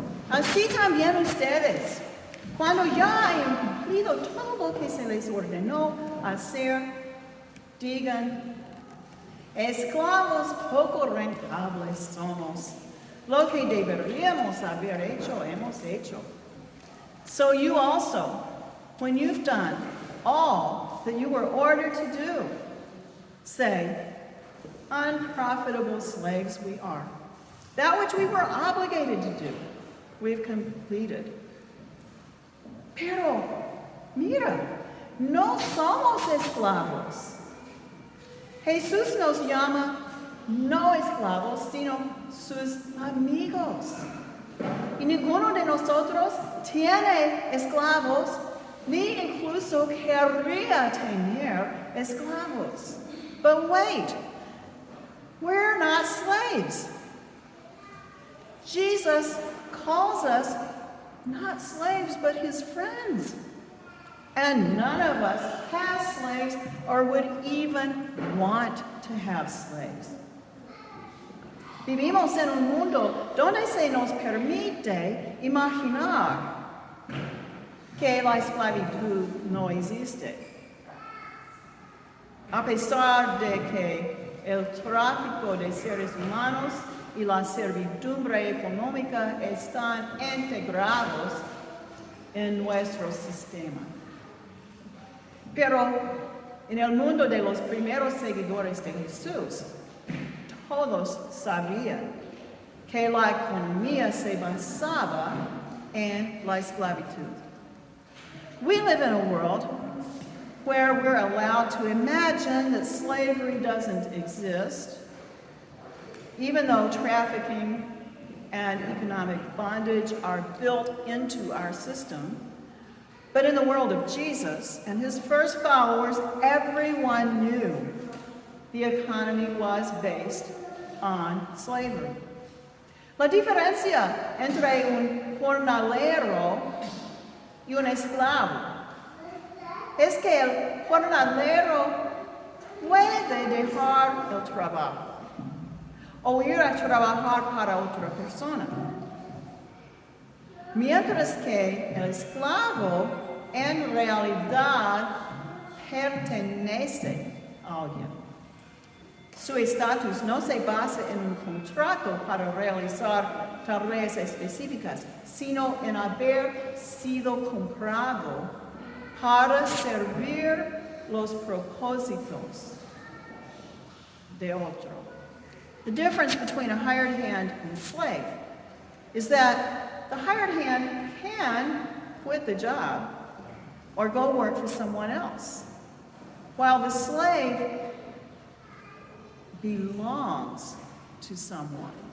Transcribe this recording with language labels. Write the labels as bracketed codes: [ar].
[es] Así también ustedes, cuando ya hayan cumplido todo lo que se les ordenó hacer, digan, esclavos poco rentables somos. Lo que deberíamos haber hecho, hemos hecho. [en] So you also, when you've done all that you were ordered to do, say, unprofitable slaves we are. That which we were obligated to do, we've completed. [es] Pero, mira, no somos esclavos. Jesús nos llama no esclavos, sino sus amigos. Y ninguno de nosotros tiene esclavos, ni incluso querría tener esclavos. [en] But wait, we're not slaves. Jesus calls us not slaves, but his friends. And none of us have slaves or would even want to have slaves. [es] Vivimos en un mundo donde se nos permite imaginar que la esclavitud no existe. A pesar de que el tráfico de seres humanos y la servidumbre económica están integrados en nuestro sistema. Pero en el mundo de los primeros seguidores de Jesús, todos sabían que la economía se basaba en la esclavitud. [en] We live in a world where we're allowed to imagine that slavery doesn't exist, even though trafficking and economic bondage are built into our system. But in the world of Jesus and his first followers, everyone knew the economy was based on slavery. [es] La diferencia entre un jornalero y un esclavo es que el jornalero puede dejar el trabajo o ir a trabajar para otra persona, mientras que el esclavo en realidad pertenece a alguien. Su estatus no se basa en un contrato para realizar tareas específicas, sino en haber sido comprado para servir los propósitos de otro. [en] The difference between a hired hand and a slave is that the hired hand can quit the job or go work for someone else, while the slave belongs to someone.